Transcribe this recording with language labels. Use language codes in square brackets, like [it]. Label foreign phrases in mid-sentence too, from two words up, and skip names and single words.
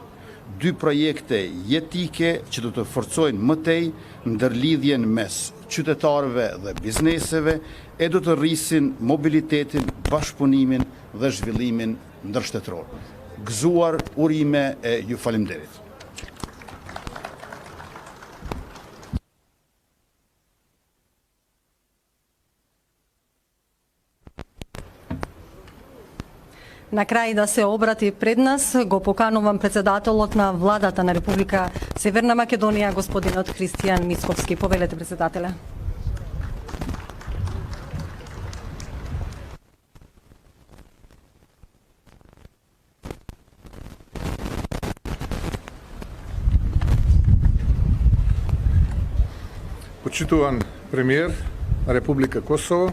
[sq] Dy projekte jetike që do të forcojnë më tej ndërlidhjen mes qytetarëve dhe bizneseve e do të rrisin mobilitetin, bashkëpunimin dhe zhvillimin ndërshtetëror. Gëzuar urime e ju faleminderit. [mk] На крај да се обрати пред нас, go поканувам председателот на владата на Република Северна Македонија, господинот Христијан Мицковски. Повелете, председателе. Почитуван премиер на Република Косово,